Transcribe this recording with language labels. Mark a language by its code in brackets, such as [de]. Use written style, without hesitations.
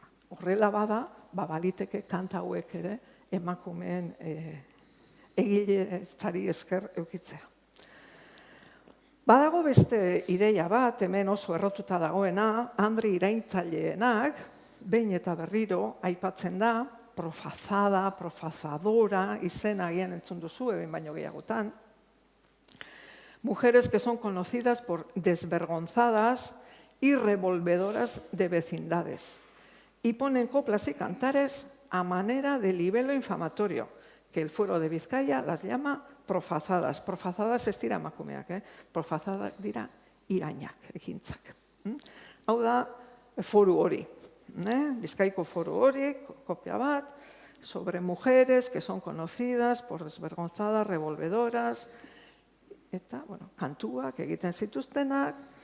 [eu] Horrela bada, baliteke kanta hauek ere emakumeen egiletzari esker eukitzea. Badago beste ideia bat, hemen oso errotuta dagoena, Andri Iraintzaileenak, behin eta berriro aipatzen da, profazada, profazadora, izena agian entzun duzu, behin baino gehiagotan. [es] Mujeres que son conocidas por desvergonzadas y revolvedoras de vecindades. Y ponen coplas y cantares a manera de libelo infamatorio, que el Fuero de Vizcaya las llama profazadas. [eu] Profazadas ez dira emakumeak, profazadak dira irainak, ekintzak. Hau da, foru hori. Bizkaiko foru hori, kopia bat, [es] sobre mujeres que son conocidas por desvergonzadas, revolvedoras, [eu] eta, kantuak egiten zituztenak.